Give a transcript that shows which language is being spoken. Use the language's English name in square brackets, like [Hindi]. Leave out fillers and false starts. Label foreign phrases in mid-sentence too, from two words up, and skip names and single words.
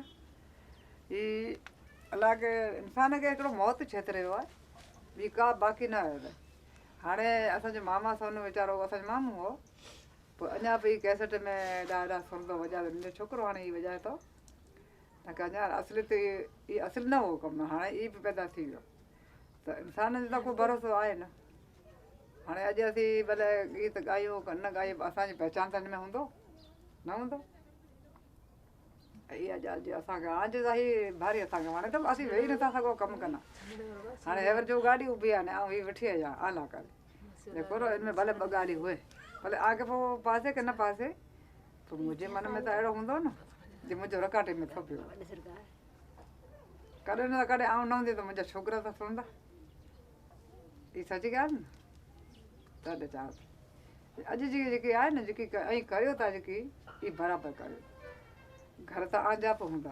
[Sindhi] ई अलाह के इंसान खे हिकिड़ो मौत छेतरे वियो आहे ॿी का बाक़ी न आहे हाणे असांजो मामा सोनू वीचारो असांजो मामू हो पोइ अञा बि कैसेट में ॾाढा सुर थो वॼाए मुंहिंजो छोकिरो हाणे ई वॼाए थो त की अञा असली त ई असली न हो कमु हाणे ई बि पैदा थी वियो त इंसान जो त को भरोसो आहे न हाणे अॼु असीं भले गीत ॻायूं की न ॻायूं असांजी पहचान त हिन में हूंदो न हूंदो इहा ॻाल्हि जी असांखे आज त ई भारी असांखे वणे त असीं वेही नथा सघूं कमु कना हाणे हेवर जो गाॾी ऊभी आहे न ऐं हीअ वेठी आहियां आला करे जेको हिन में भले ॿ गाॾी हुए भले आगे पोइ पासे की न पासे पोइ मुंहिंजे मन में त अहिड़ो हूंदो न जे मुंहिंजो रकाटे में थो पियो कॾहिं न कॾहिं आउं न हूंदी त मुंहिंजा छोकिरा त सुणंदा ई सची ॻाल्हि न तॾहिं चवां थी अॼु जी जेकी आहे न जेकी ऐं करियो था जेकी ई बराबरि करियो घर त आंजाप हूंदा